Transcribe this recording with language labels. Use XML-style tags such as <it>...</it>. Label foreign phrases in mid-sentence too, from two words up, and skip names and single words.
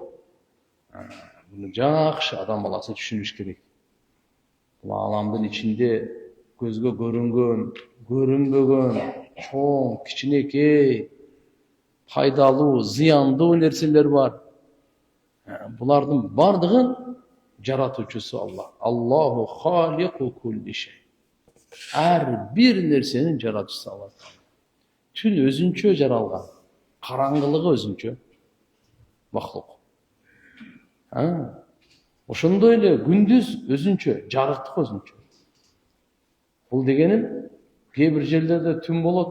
<ky>Буну жакшы адам баласы түшүнүш керек. Бул ааламдын ичинде көзгө көрүнгөн, көрүнбөгөн, чоң, кичинекей, пайдалуу, зыяндуу нерселер бар. Булардын бардыгын жаратуучусу Аллах.</ky> <ar>الله خالق كل شيء.</ar> <ky>Ар бир нерсенин жаратуучусу Аллах. Түн өзүнчө жаралган, караңгылыгы өзүнчө махлук. Ошондой эле күндүз өзүнчө, жарыктык өзүнчө. Бул дегеним, кээ бир жерлерде түн болот.</ky>